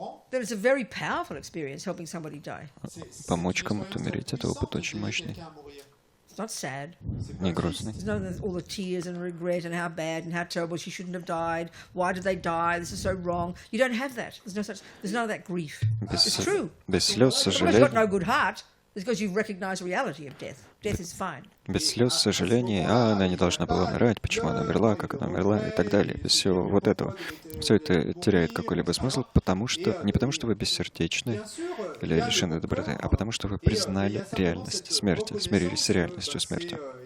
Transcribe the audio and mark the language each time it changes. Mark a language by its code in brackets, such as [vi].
[en] then it's a very powerful experience helping somebody die. [ru] помочь кому-то умереть, это опыт очень мощный. [en] not sad. [ru] не грустный. [en] There's none of all the tears and regret and how bad and how terrible she shouldn't have died. Why did they die? This is so wrong. You don't have that. There's none of that grief. It's true. [ru] Без слез, [en] You've got no [ru] сожалений. [en] good heart. It's because you've recognized the reality of death. Death is fine. [ru] Без слез, сожалений, она не должна была умирать, почему она умерла, как она умерла и так далее. Без всего вот этого. Все это теряет какой-либо смысл, не потому что вы бессердечны или лишены доброты, а потому что вы признали реальность смерти, смирились с реальностью смерти.